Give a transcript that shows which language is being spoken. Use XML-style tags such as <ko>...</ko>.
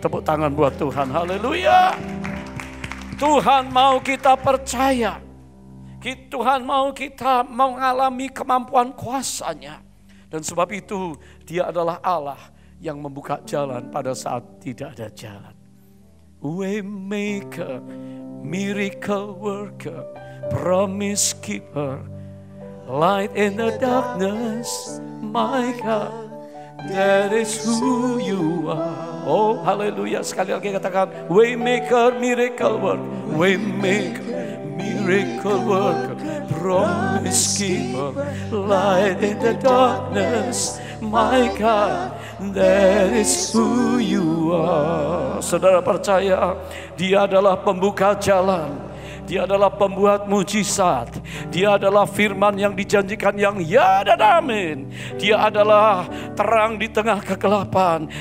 <id>Tepuk tangan buat Tuhan, haleluya. Tuhan mau kita percaya. Tuhan mau kita mengalami kemampuan kuasa-Nya. Dan sebab itu Dia adalah Allah yang membuka jalan pada saat tidak ada jalan.</id> <en>Waymaker, miracle worker, promise keeper, light in the darkness, my God, that is who you are. Oh, haleluya.</en> <id>Sekali lagi katakan,</id> <en>waymaker, miracle worker, waymaker, miracle worker, promise keeper, light in the darkness, my God, that is who you are.</en> <id>Saudara percaya, Dia adalah pembuka jalan. Dia adalah pembuat mujizat. Dia adalah firman yang dijanjikan yang ya dan amin. Dia adalah terang di tengah kegelapan.</id>